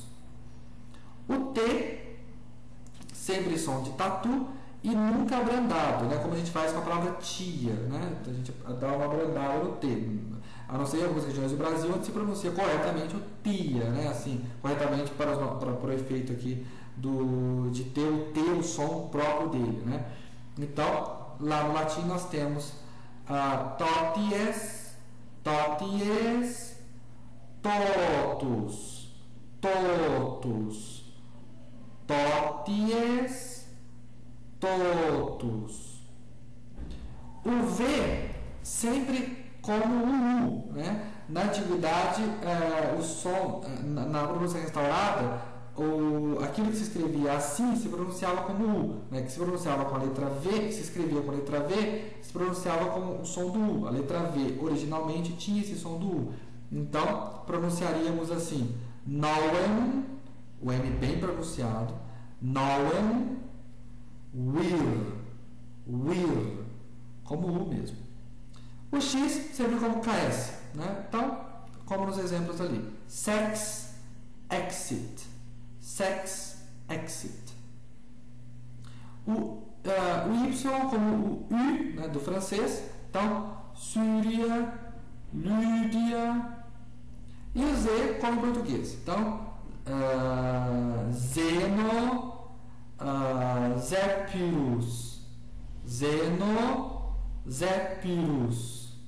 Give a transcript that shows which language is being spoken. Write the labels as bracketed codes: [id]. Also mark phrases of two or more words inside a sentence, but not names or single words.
[pt] O T sempre som de tatu e nunca abrandado, né, como a gente faz com a palavra tia, né, a gente dá uma abrandada no T. A não ser em algumas regiões do Brasil onde se pronuncia corretamente o tia, né? Assim, corretamente para o efeito aqui de ter o som próprio dele, né? Então, lá no latim nós temos [la] toties, toties, totus, totus, toties, totus. [pt] O V sempre como o U, né? Na antiguidade, o som, na pronúncia restaurada, aquilo que se escrevia assim se pronunciava como U, né? Que se pronunciava com a letra V, que se escrevia com a letra V, se pronunciava com o som do U. A letra V originalmente tinha esse som do U. Então, pronunciaríamos assim: Noen, o M bem pronunciado, Noen, wir, como U mesmo. O X sempre como KS, né? Então, como nos exemplos ali, [la] sex, exit, sex, exit. [pt] O Y como o U, né, do francês, então, Síria, Lídia, e o Z como português, então, Zeno, Zépirus, Zeno, Zépirus.